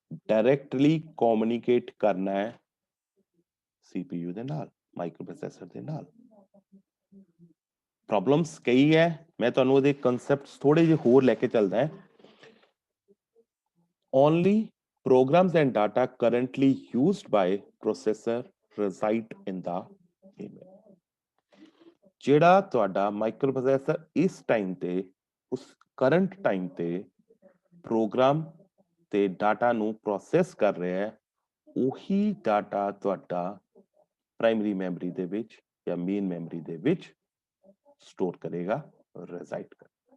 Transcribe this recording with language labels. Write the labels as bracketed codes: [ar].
[hi] Directly communicate करना है [pa] CPU ਦੇ ਨਾਲ ਮਾਈਕਰੋਪ੍ਰੋਸੈਸਰ ਦੇ ਨਾਲ। ਪ੍ਰੋਬਲਮਸ ਕਈ ਹੈ, ਮੈਂ ਤੁਹਾਨੂੰ ਉਹਦੇ ਕਨਸੈਪਟਸ ਥੋੜੇ ਜਿਹੇ ਹੋਰ ਲੈ ਕੇ ਚੱਲਦਾ ਹੈ। [en] Only programs and data currently used by processor reside in the email। [pa] ਜਿਹੜਾ ਤੁਹਾਡਾ ਮਾਈਕਰੋਪ੍ਰੋਸੈਸਰ ਇਸ ਟਾਈਮ ਤੇ ਉਸ ਕਰੰਟ ਟਾਈਮ ਤੇ ਪ੍ਰੋਗਰਾਮ ਤੇ ਡਾਟਾ ਨੂੰ ਪ੍ਰੋਸੈਸ ਕਰ ਰਿਹਾ ਹੈ, ਉਹੀ ਡਾਟਾ ਤੁਹਾਡਾ ਪ੍ਰਾਇਮਰੀ ਮੈਮਰੀ ਦੇ ਵਿੱਚ ਜਾਂ ਮੇਨ ਮੈਮਰੀ ਦੇ ਵਿੱਚ ਸਟੋਰ ਕਰੇਗਾ, ਰੈਜ਼ਾਈਡ ਕਰ।